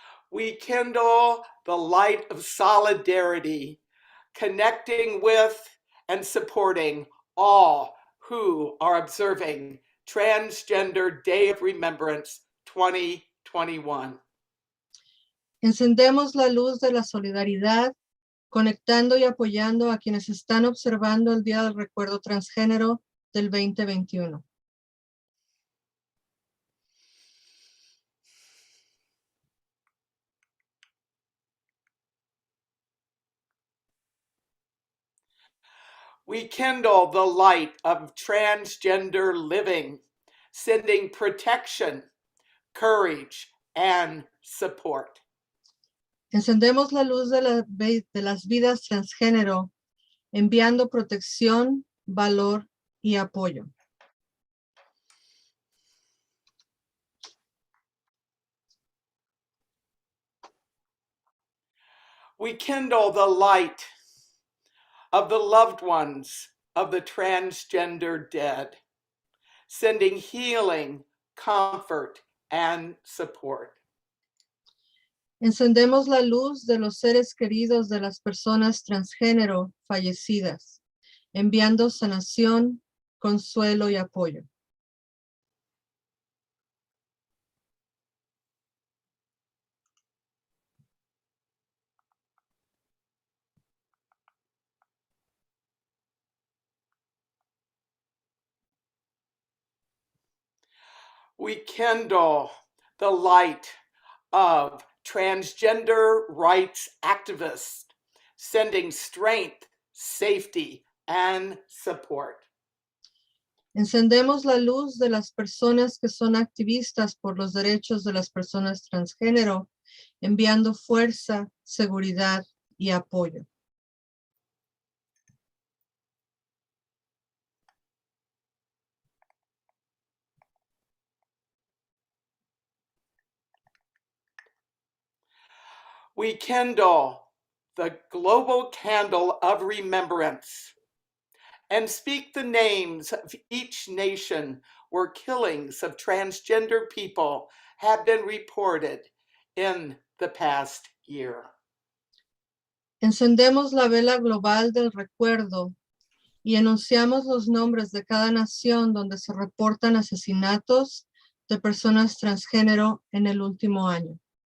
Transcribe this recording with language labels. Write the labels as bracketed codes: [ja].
[en] We kindle the light of solidarity, connecting with and supporting all who are observing Transgender Day of Remembrance 2021. [es] Encendemos la luz de la solidaridad, conectando y apoyando a quienes están observando el Día del Recuerdo Transgénero del 2021. [en] We kindle the light of transgender living, sending protection, courage, and support. [es] Encendemos la luz de las vidas transgénero, enviando protección, valor y apoyo. [en] We kindle the light of the loved ones of the transgender dead, sending healing, comfort, and support. [es] Encendemos la luz de los seres queridos de las personas transgénero fallecidas, enviando sanación, consuelo y apoyo. [en] We kindle the light of transgender rights activists, sending strength, safety, and support. [es] Encendemos la luz de las personas que son activistas por los derechos de las personas transgénero, enviando fuerza, seguridad y apoyo. [en] We kindle the global candle of remembrance and speak the names of each nation where killings of transgender people have been reported in the past year. [es] Encendemos la vela global del recuerdo y enunciamos los nombres de cada nación donde se reportan asesinatos de personas transgénero en el último año.